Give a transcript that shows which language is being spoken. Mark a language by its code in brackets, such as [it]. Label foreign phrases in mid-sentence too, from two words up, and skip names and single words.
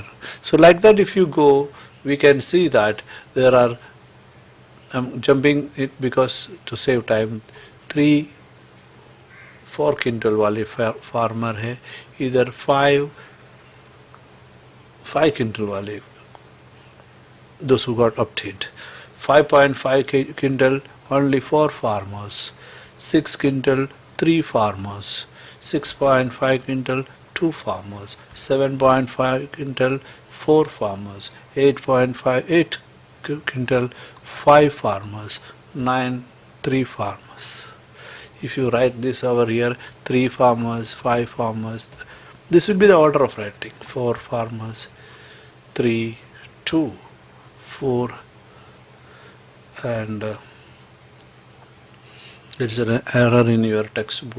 [en] So like that, if you go, we can see that there are, I'm jumping it because to save time, 3, 4 quintal वाले farmer है, either 5 quintal वाले, those who got opted. 5.5 quintal, only 4 farmers. 6 quintal, 3 farmers. 6.5 quintal, 2 farmers. 7.5 quintal, 4 farmers. 8.58 quintal, 5 farmers. 9, 3 farmers. If you write this over here, 3 farmers, 5 farmers, this will be the order of writing. 4 farmers, 3, 2, 4, and there is an error in your textbook.